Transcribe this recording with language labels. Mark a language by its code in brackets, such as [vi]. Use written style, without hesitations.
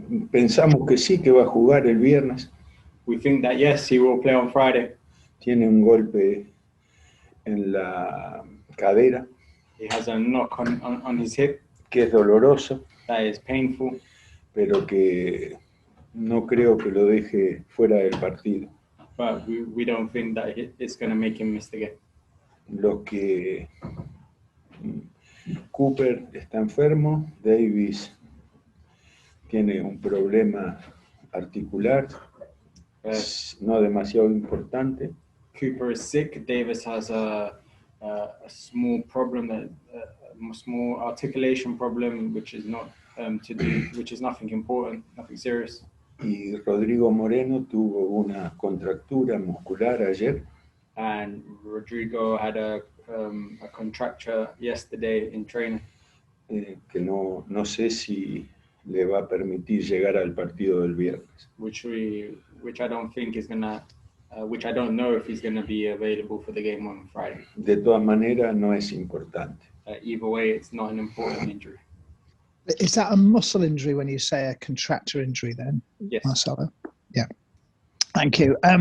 [es] Pensamos que sí, que va a jugar el viernes. [en] We think that yes, he will play on Friday. [es] Tiene un golpe en la cadera. [en] He has a knock on his hip. [es] Que es doloroso. [en] That is painful. [es] Pero que no creo que lo deje fuera del partido. [en] But we don't think that it's going to make him miss the game. [es] Lo que Cooper está enfermo, Davis tiene un problema articular, no demasiado importante. [en] Cooper is sick. Davis has a small problem, a small articulation problem, which is not which is nothing important, nothing serious. [es] Y Rodrigo Moreno tuvo una contractura muscular ayer. [en] And Rodrigo had a contracture yesterday in training. [es] Que no sé si le va a permitir llegar al partido del viernes. [en] Which I don't think is gonna, which I don't know if he's gonna be available for the game on Friday. [es] De todas maneras, no es importante. [en] Either way, it's not an important injury. Is that a muscle injury when you say a contracture injury then, yes. Marcelo? Yeah. Thank you.